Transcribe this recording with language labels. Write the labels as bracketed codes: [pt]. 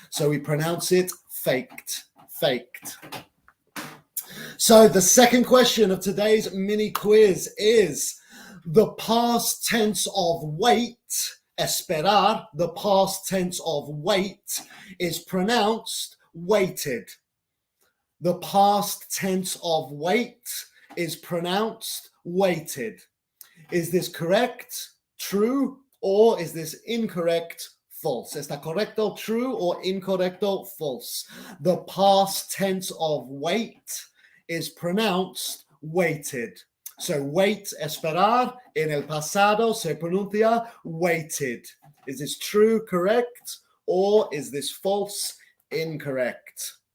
[en] So we pronounce it faked. Faked. So the second question of today's mini quiz is the past tense of wait, esperar, the past tense of wait is pronounced waited. The past tense of wait is pronounced waited. Is this correct, true, or is this incorrect, false? [es] ¿Está correcto, true, or incorrecto, false? [en] The past tense of wait is pronounced waited. [es] So wait, esperar, en el pasado se pronuncia waited. [en] Is this true, correct, or is this false, incorrect?